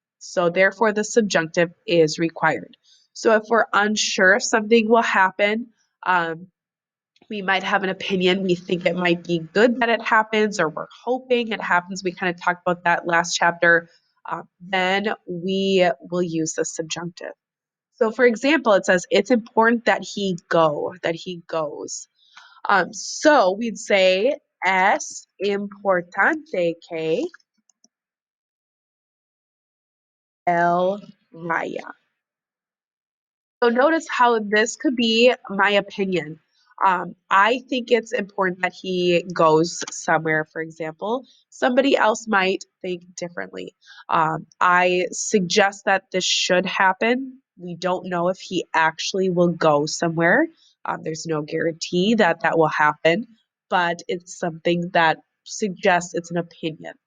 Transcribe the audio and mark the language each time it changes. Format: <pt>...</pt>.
<en>So therefore, the subjunctive is required. So if we're unsure if something will happen, we might have an opinion. We think it might be good that it happens, or we're hoping it happens. We kind of talked about that last chapter. Then we will use the subjunctive. So for example, it says it's important that he goes. So we'd say</en> <es>es importante que él vaya.</es> <en>So notice how this could be my opinion. I think it's important that he goes somewhere, for example. Somebody else might think differently. I suggest that this should happen. We don't know if he actually will go somewhere. There's no guarantee that that will happen, but it's something that suggests it's an opinion.</en>